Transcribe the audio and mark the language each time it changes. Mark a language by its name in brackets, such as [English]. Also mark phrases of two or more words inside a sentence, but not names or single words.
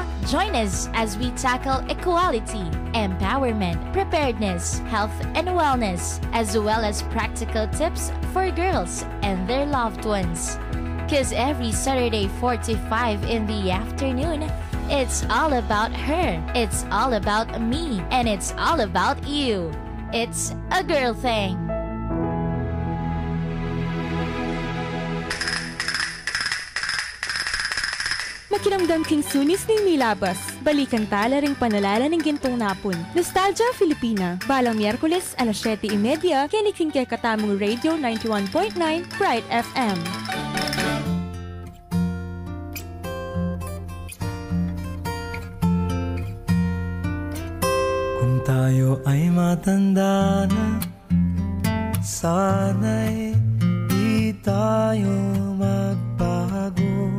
[English] Join us as we tackle equality, empowerment, preparedness, health and wellness, as well as practical tips for girls and their loved ones. 'Cause every Saturday 4 to 5 in the afternoon, it's all about her, it's all about me, and it's all about you. It's a girl thing. [Pampanga] Makiramdam king sunis ning milabas. Balikan tala ring panalala ng gintong napon. Nostalgia Filipina. Balang Miyerkules, alas 7:30, kiniking kay Katamong Radio 91.9, Bright FM. [Filipino] Kung tayo ay matanda na, sana'y di tayo magbago.